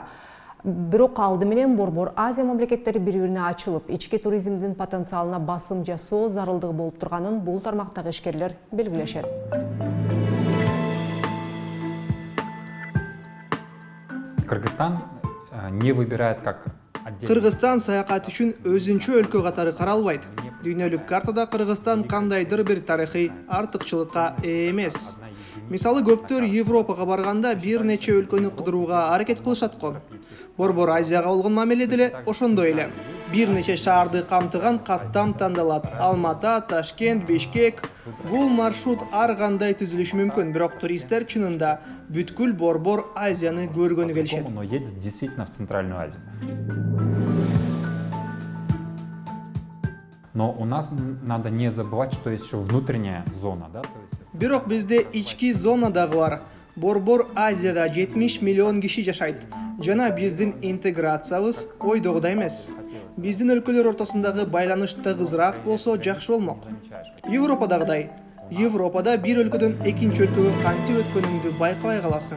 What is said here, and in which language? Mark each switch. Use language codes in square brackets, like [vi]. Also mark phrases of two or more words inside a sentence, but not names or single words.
[ky] Бирок алды менен Борбор Азия мамлекеттери бири-бирине ачылып, ички туризмдин потенциалына басым жасоо зарылдыгы болуп турганын бул тармактагы ишкерлер белгилешет. [ru] Кыргызстан не выбирает как отдельно. [ky] Кыргызстан саякат үчүн өзүнчө өлкө катары каралбайт. Дүйнөлүк картада Кыргызстан кандайдыр бир тарыхый артыкчылыкка ээ эмес. Мисалы, көптөр Европага барганда бир нече өлкөнү кыдырууга аракет кылышат го. Борбор Азияга болгон мамиле деле ошондой эле. бир нече шаарды камтыган каттам тандалат. Алмата, Ташкент, Бишкек. Бул маршрут ар кандай түзүлүшү мүмкүн, бирок туристтер чынында бүткүл Борбор Азияны көргөнү келишет. [ru] Но едет действительно в Центральную Азию. Но у нас надо не забывать, что есть еще внутренняя зона, да? То есть... [ky] Бирок бизде ички зона дагы бар. Борбор Азияда 70 миллион киши жашайт. Жана биздин интеграциябыз ойдогудай эмес. Биздин өлкөлөр ортосундагы байланыш тыгызыраак болсо жакшы болмок. Европадагыдай. Европада бир өлкөдөн экинчи өлкөгө кантип өткөнүңдү байкабай каласың.